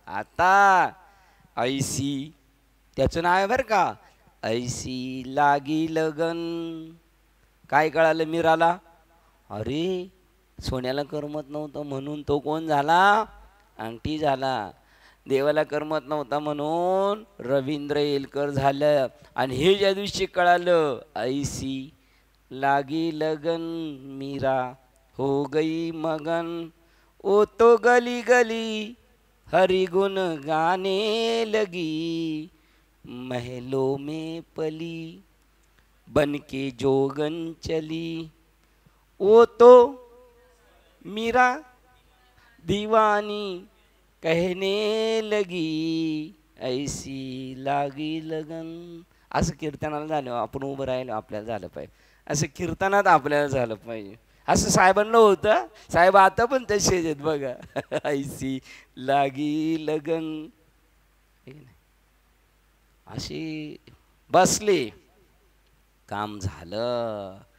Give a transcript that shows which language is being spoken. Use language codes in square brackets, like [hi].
[mr] आता ऐसी, त्याचं नाव आहे बरं का, [hi] ऐसी लागी लगन. [mr] काय कळालं मीराला? अरे सोन्याला करमत नव्हतं म्हणून तो कोण झाला? अंगठी झाला. देवाला करमत नव्हता म्हणून रवींद्र येलकर झालं. आणि हे ज्या दिवशी कळालं [hi] ऐसी लागी लगन मीरा हो गई मगन, ओ तो गली गली हरि गुण गाने लगी, महलों में पली बन के जोगन चली, ओ तो मीरा दीवानी कहने लगी ऐसी लागी लगन. [mr] असं कीर्तनाला झालं, आपण उभं राहिलो आपल्याला झालं पाहिजे. असं कीर्तनात आपल्याला झालं पाहिजे. असं साहेबांना होतं. साहेब आता पण तसेच आहेत बघा. [hi] ऐसी लागी लगन [mr] अशी बसले, काम झालं.